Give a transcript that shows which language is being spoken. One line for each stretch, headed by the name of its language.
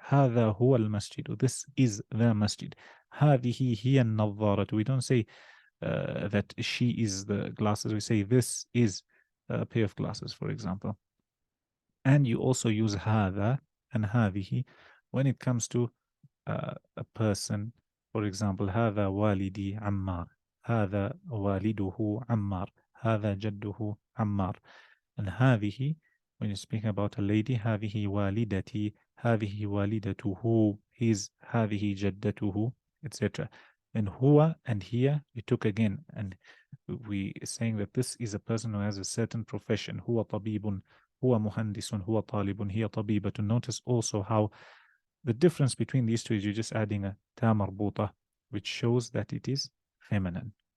Arabic: هذا هو المسجد.
English: This is the masjid.
Arabic: هذه هي النظارة.
English: We don't say that she is the glasses. We say this is a pair of glasses, for example. And you also use هذا and هذه when it comes to a person. For example,
Arabic: هذا والدي عمار. هذا والده عمار. هذا جده عمار.
English: And هذه, when you're speaking about a lady,
Arabic: هذه والدتي. هذه والدته.
English: His.
Arabic: هذه جدته, etc.
English: And huwa and here we took again, and we saying that this is a person who has a certain profession.
Arabic: هو طبيب. هو مهندس. هو طالب. هي طبيبة.
English: Notice also how the difference between these two is you're just adding a ta marbuta, which shows that it is feminine.